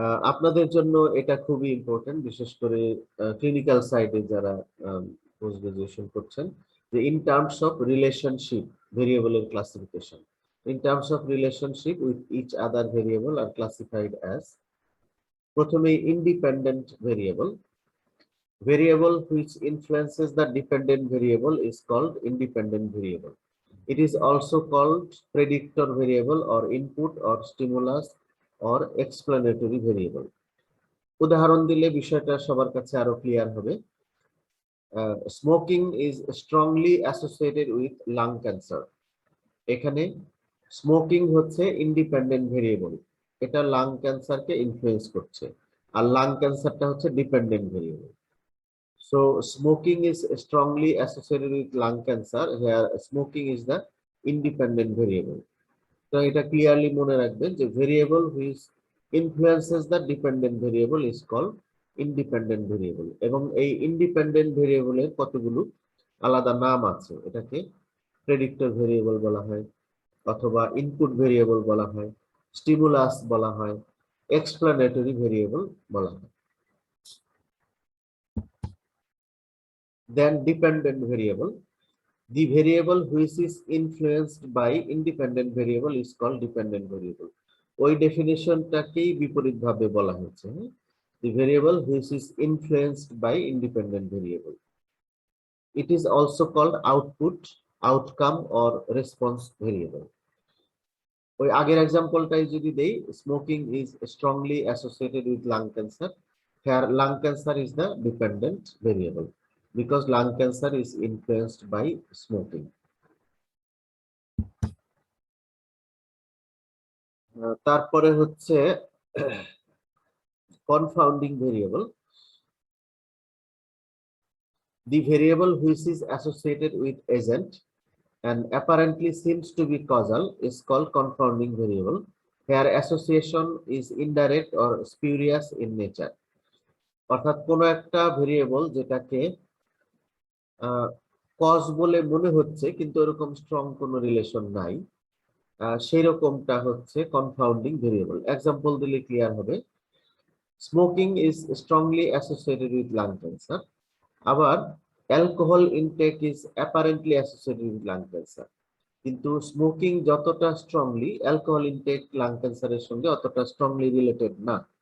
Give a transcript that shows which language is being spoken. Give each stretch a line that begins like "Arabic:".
Bangla: আপনাদের জন্য এটা খুবই ইম্পর্টেন্ট, বিশেষ করে ক্লিনিক্যাল সাইডে যারা পোস্ট গ্রাজুয়েশন করছেন, যে ইন টার্মস অফ রিলেশনশিপ ভেরিয়েবলের classification.
English: In terms of relationship with each other variable are classified as, প্রথমে independent variable. Variable which influences the dependent variable is called independent variable. It is also called predictor variable or input or stimulus or explanatory variable.
Bangla: উদাহরণ দিলে বিষয়টা সবার কাছে আরো clear হবে।
English: Smoking is strongly associated with lung cancer.
Bangla: এখানে smoking হচ্ছে independent variable, এটা লাং ক্যান্সারকে ইনফ্লুয়েন্স করছে, আর লাং ক্যান্সারটা হচ্ছে dependent variable.
English: So smoking is strongly associated with lung cancer, where smoking is the independent variable. So এটা clearly
Bangla: মনে রাখবেন যে
English: variable which influences the dependent variable is called independent variable, এবং এই independent variable
Bangla: এর কতগুলো আলাদা নাম আছে। এটাকে predictor variable বলা হয়, অথবা input variable বলা হয়, stimulus বলা হয়, explanatory variable বলা হয়।
English: Then dependent variable, the variable which is influenced by independent variable is called dependent variable.
Bangla: ওই ডেফিনিশনটাকেই বিপরীত ভাবে বলা হচ্ছে,
English: the variable which is influenced by independent variable. It is also called output, outcome or response variable.
Bangla: ওই আগের এক্সাম্পলটাই যদি দেই,
English: Smoking is strongly associated with lung cancer, here lung cancer is the dependent variable because lung cancer is influenced by smoking.
Bangla: তারপরে হচ্ছে confounding variable.
English: The variable which is associated with agent and apparently seems to be causal is called confounding variable. Here association is indirect or spurious in nature.
Bangla: অর্থাৎ কোনো একটা variable যেটাকে cause বলে মনে হচ্ছে কিন্তু এরকম স্ট্রং কোনো রিলেশন নাই, সেই রকমটা হচ্ছে কনফাউন্ডিং ভেরিয়েবল। এক্সাম্পল দিলে ক্লিয়ার হবে।
English: smoking is strongly associated with lung cancer,
Bangla: আবার
English: alcohol intake is apparently associated with lung cancer,
Bangla: কিন্তু স্মোকিং যতটা স্ট্রংলি, অ্যালকোহল ইনটেক লাং ক্যান্সারের সঙ্গে অতটা স্ট্রংলি রিলেটেড না।